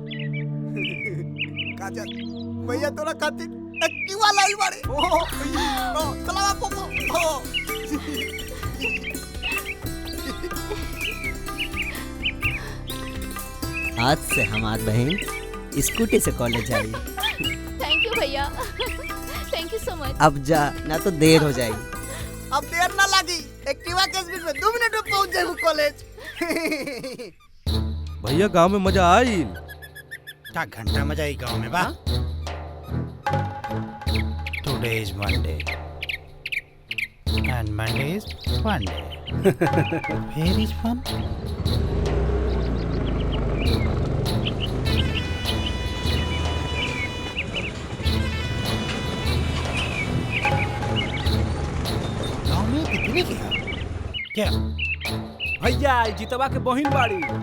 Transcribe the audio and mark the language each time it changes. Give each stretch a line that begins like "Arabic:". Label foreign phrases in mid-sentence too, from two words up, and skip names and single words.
Bhojpuri: काजल, भैया तोरा खातिर एक्टिवा लाई बाड़े। चला पोपो। आज से हमार बहन स्कूटी से कॉलेज आई।
English: Thank you भैया। Thank you so much.
Bhojpuri: अब जा, ना तो देर हो जाएगी। अब देर ना लगी, एक्टिवा के स्पीड में 2 मिनट में पहुंच जाएबू कॉलेज। भैया गांव में मजा आई। क्या घंटा मजा आई गांव में बा?
English: Today is Monday and Monday is fun day. Where is fun?
Bhojpuri: गांव में कितने क्या? भैया जितवा के बहिन बाड़ी।